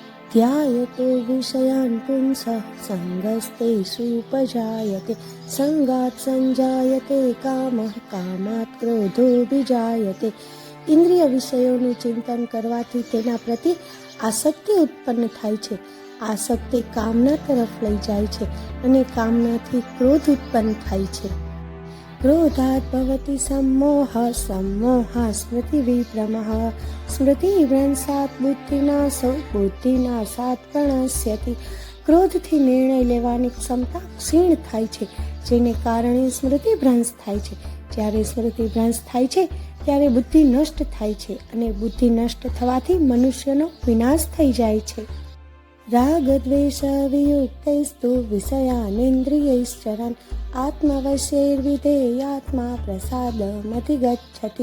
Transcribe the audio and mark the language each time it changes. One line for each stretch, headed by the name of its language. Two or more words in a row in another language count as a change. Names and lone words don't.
Sanskrit: ध्यायतो विषयान् पुंसः सङ्गस्तेषुपजायते संगात् संजायते कामः कामात् क्रोधोऽभिजायते।
Gujarati: ઇન્દ્રિય વિષયોનું ચિંતન કરવાથી તેના પ્રતિ આસક્તિ ઉત્પન્ન થાય છે. આસક્તિ કામના તરફ લઈ જાય છે અને કામનાથી ક્રોધ ઉત્પન્ન થાય છે.
Sanskrit: ક્રોધાત ભવતિ सम्मोह सम्मोहात् स्मृतिविभ्रमः स्मृतिभ्रंशात् बुद्धिनाशो बुद्धिनाशात् प्रणश्यति।
Gujarati: ક્રોધથી નિર્ણય લેવાની ક્ષમતા ક્ષીણ થાય છે, જેને કારણે સ્મૃતિભ્રંશ થાય છે. જ્યારે સ્મૃતિભ્રંશ થાય છે ત્યારે બુદ્ધિ નષ્ટ થાય છે અને બુદ્ધિ નષ્ટ થવાથી મનુષ્યનો વિનાશ થઈ જાય છે.
Sanskrit: રાગ દ્વેષ વિયુક્તૈસ્તુ વિષયાનેન્દ્રિયૈશ્ચરन् આત્મવશૈર્વિધેયાત્મા પ્રસાદમધિગચ્છતિ.